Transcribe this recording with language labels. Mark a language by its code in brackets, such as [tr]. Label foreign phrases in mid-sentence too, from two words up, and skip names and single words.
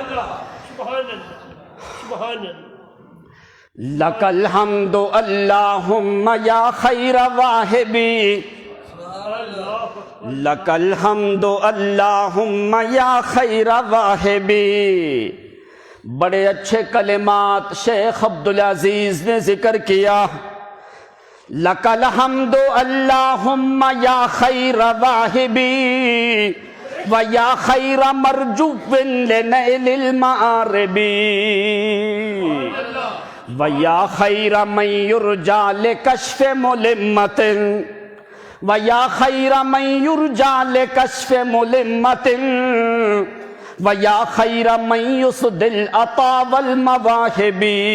[ar] لک الحمد اللہم یا خیر واہبی، لک الحمد اللہم یا خیر واہبی. [ur] بڑے اچھے کلمات شیخ عبدالعزیز نے ذکر کیا. [ar] لک الحمد اللہم یا خیر واہبی و یا خیر مرجو لنیل المعاربی و یا خیر من یرجا لکشف ملمت و یا خیر من یرجا لکشف ملمت و یا خیر من یسد العطا والمواہب.